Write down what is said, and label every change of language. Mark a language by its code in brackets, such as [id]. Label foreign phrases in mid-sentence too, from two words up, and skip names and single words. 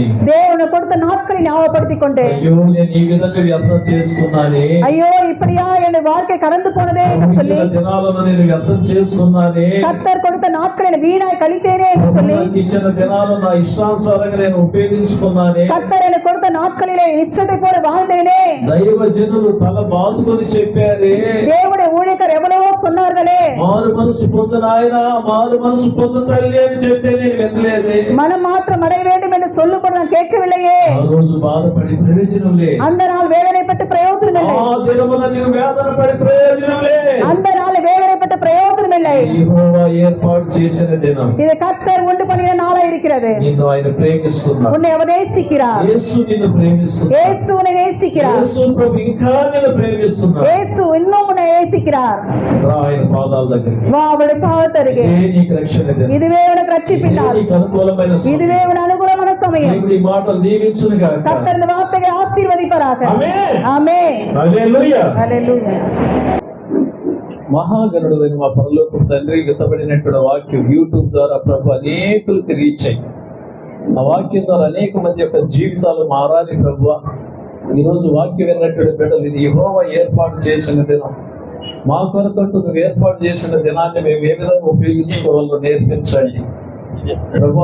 [ta] தேவனை கொடுத்த நாட்களை ஞாபகப்படுத்திக் கொண்டு, [te] అయ్యో నేను ఈ విధంగా వ్యర్థం చేసుకున్నానే, [ta] ஐயோ இப்படியா என் வாழ்க்கை கடந்து போனதே என்று சொல்லி, [te] ఇచ్చిన దినాలను నేను వ్యర్థం చేసుకున్నానే, [ta] கர்த்தர் கொடுத்த நாட்களில் வீணாய் கழித்தேனே என்று சொல்லி, [te] నాకు ఇచ్చిన దినాలను నా ఇష్టానుసారంగా నేను ఉపయోగించుకున్నానే, [ta] கர்த்தர் எனக்கு கொடுத்த நாட்களிலே இஷ்டத்தை போல வாழ்ந்தேனே. [te] దైవ జనులు తల బాదుకొని చెప్పారే, [ta] தேவனுடைய ஊழியக்காரர் எவ்வளவோ சொன்னார்களே, [te] మారు మనసు పొందిన ఆయన, మారు మనసు పొందిన తల్లి అని చెప్తే నేను వినలేదే. [ta] மனம் மாற்றம் அடைய வேண்டும் என்று சொல்லும்போது நான் கேட்கவில்லையே. [te] ఆ రోజు బాధపడి ప్రయోజనం లే. [ta] அந்த நாள் வேதனைப்பட்டு பிரயோஜனம் இல்லை. [te] ఆ దినమున నీవు వేదన పడి ప్రయోజనం లే. [ta] அந்த நாள் வேதனைப்பட்டு பிரயோஜனம் இல்லை. [te] యెహోవా ఏర్పాటు చేసిన దినం, [ta] இது கர்த்தர் உண்டு பண்ணின நாள் இருக்கிறது. [te] నిన్ను ఆయన ప్రేమిస్తున్నాడు. [ta] உன்னை அவர் நேசிக்கிறார். [te] యేసు నిన్ను ప్రేమిస్తున్నాడు. [ta] இயேசு உன்னை நேசிக்கிறார். [te] యేసు ప్రభు ఇంకా నిన్ను ప్రేమిస్తున్నాడు. [ta] இயேசு இன்னும் உன்னை நேசிக்கிறார். [te] రా ఆయన పాదాల దగ్గరికి. [ta] வா அவருடைய பாதத்தருகே. [te] ఇదే నీకు రక్షణ దినం. [ta] இதுவே உனக்கு ரட்சிப்பினால். [te] నీకు అనుకూలమైన సమయం. [ta] இதுவே உனக்கு [te] అనుకూలమైన సమయం. దేవుడి ఈ మాటలు దీవించును గాక. [ta] கர்த்தர் இந்த வார்த்தையை ஆசீர்வதிப்பாராக. [te] ఆమేన్. ఆమేన్. హల్లెలూయా. హల్లెలూయా. మహాగణుడు మా పరలోకపు తండ్రి, విత్తబడినటువంటి వాక్యం యూట్యూబ్ ద్వారా ప్రభు అనేకులకు రీచ్ అయ్యి ఆ వాక్యం ద్వారా అనేక మంది యొక్క జీవితాలు మారాలి ప్రభు. ఈరోజు వాక్యం విన్నటువంటి బిడ్డలు ఇది యెహోవా ఏర్పాటు చేసిన దినం, మా కొరకంటూ నువ్వు ఏర్పాటు చేసిన దినాన్ని మేము ఏ విధంగా ఉపయోగించుకోవాలో నేర్పించండి ప్రభు.